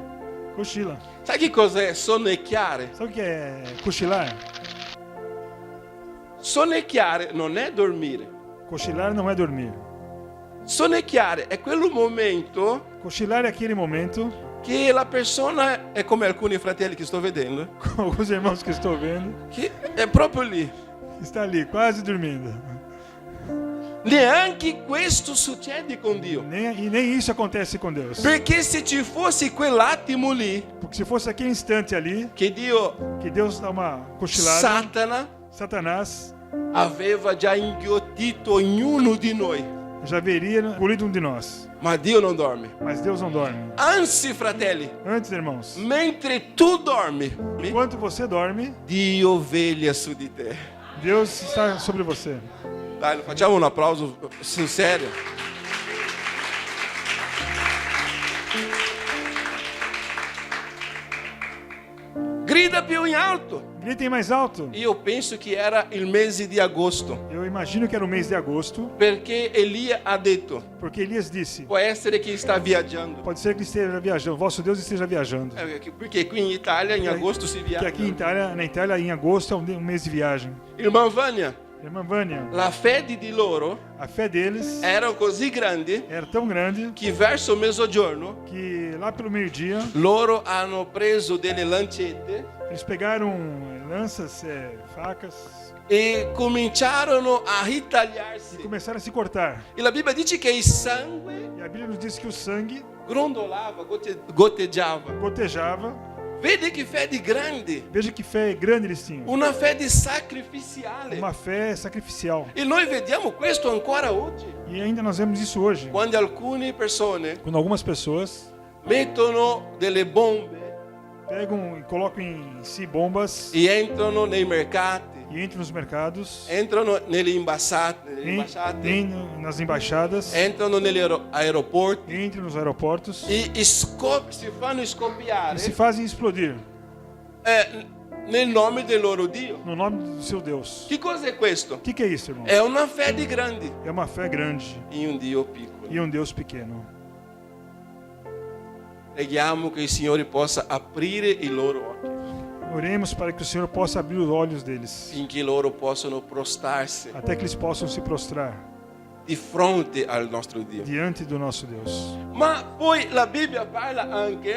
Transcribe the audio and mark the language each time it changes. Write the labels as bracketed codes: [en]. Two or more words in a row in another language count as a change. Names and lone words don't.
[pt] cochila. [it] Sai che cos'è sonnecchiare? [pt] Sabe o que é cochilar? [it] Sonnecchiare non è dormire. [pt] Cochilar não é dormir. [it] Sonnecchiare è quel momento [pt] Cochilar é aquele momento, [it] che la persona è come alcuni fratelli che sto vedendo, [pt] com alguns irmãos que estou vendo, [it] che è proprio lì. [pt] está ali, quase dormindo. [it] Neanche questo succede con Dio. [pt] Nem isso acontece com Deus. [it] Perché se ci fosse quell'attimo lì [pt] Porque se fosse aquele instante ali, [it] che Dio, [pt] que Deus dá uma cochilada, Satanás [it] aveva già inghiottito ognuno di noi. [pt] já veria engolido um de nós. [it] Ma Dio non dorme. [pt] Mas Deus não dorme. [it] Anzi, fratelli, [pt] Antes, irmãos, [it] mentre tu dormi, [pt] enquanto você dorme, [it] Dio veglia su di te. [pt] Deus está sobre você. [it] Dai, facciamo un applauso sul serio. Grida più in alto. [pt] Gritem mais alto. [it] Io penso che era il mese di agosto, [pt] Eu imagino que era o mês de agosto, [it] perché Elia ha detto: [pt] porque Elias disse: [it] può essere che sta viaggiando. [pt] pode ser que esteja viajando, vosso Deus esteja viajando. [it] Perché qui in Italia in agosto si [pt] Que [it] viaggia. [pt] aqui na Itália, em agosto é um mês de viagem. Irmã Vânia, Irmã Vânia, [it] la fede di loro [pt] a fé deles [it] era così grande [pt] era tão grande [it] che verso mezzogiorno [pt] que lá pelo meio-dia [it] loro hanno preso delle lancette [pt] eles pegaram lanças, facas [it] e cominciarono a ritagliarsi. [pt] e começaram a se cortar. [it] E la Bibbia dice che il sangue [pt] E a Bíblia nos diz que o sangue [it] grondolava, gotteggiava. [pt] gotejava. [it] Vede che fede grande, [pt] Veja que fé grande eles tinham. [it] una fede sacrificiale. [pt] Uma fé sacrificial. [it] E noi vediamo questo ancora oggi, [pt] E ainda nós vemos isso hoje. [it] quando alcune persone [pt] Quando algumas pessoas [it] mettono delle bombe [pt] pegam e colocam em si bombas [it] e entrano nei mercati, [pt] e entram nos mercados, [it] entrano nelle ambasciate, [pt] nas embaixadas, [it] entrano negli aeroporti [pt] entram nos aeroportos [it] e si fanno [pt] e [it] scoppiare [pt] se fazem explodir [it] nel nome del loro Dio. [pt] no nome do seu Deus. [it] Che cos'è questo? [pt] O que é isso, irmão? [it] È una fede grande [pt] É uma fé grande [it] in un Dio piccolo. [pt] e um Deus pequeno. [it] Preghiamo che il Signore possa aprire i loro occhi, [pt] Oremos para que o Senhor possa abrir os olhos deles, [it] finché loro possano prostarsi [pt] até que eles possam se prostrar [it] di fronte al nostro Dio. [pt] diante do nosso Deus. [it] Ma poi la Bibbia parla anche